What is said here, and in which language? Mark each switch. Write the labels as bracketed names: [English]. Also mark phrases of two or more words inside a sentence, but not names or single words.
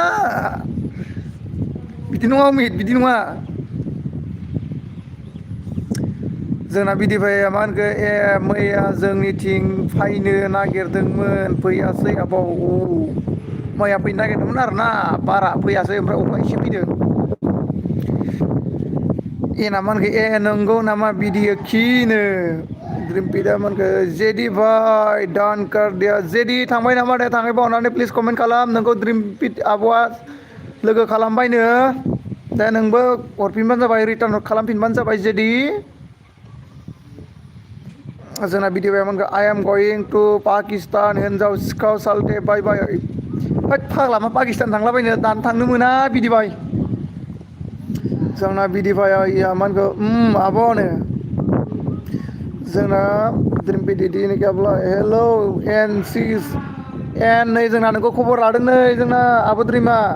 [Bodo] नङा अमित बिदि नङा जोंना बिदिबाया मा होनखो मैया जोंनिथिं फैनो नागिरदोंमोन फैयासै आबौ मैया फैनो नागिरदोंमोन आरोना बारा फैयासै ओमफ्राय अखा एसे फैदों एना मा होनखो नंगौ नामा भिडिअ खिनो रिम्पिदा मा होनखो जेदि भाई [Hindi] डान कर दिया [Bodo] जेदि थांबाय नामा दे थाङैबा अननानै प्लिज कमेन्ट खालाम नोंखौ रिम्पिट आब'आ लोगो खालामबायनो दा नोंबो हरफिनबानो जाबाय रिटार्न खालामफिनबानो जाबाय जेदि जोंना बिदिबाय मोनखो [English] I am going to Pakistan [Bodo] हिन्जाव सिखाव सालथे बाय होद फाग्ला मा पाकिस्तान थांलाबायनो दानो थांनो मोना बिदिबाय जोंना बिदिबाया मा होनखो आब'नो जोंना हेलौ एन सिस एन नै जोंना नोंखौ खबर लादों नै जोंना आब' द्रिमा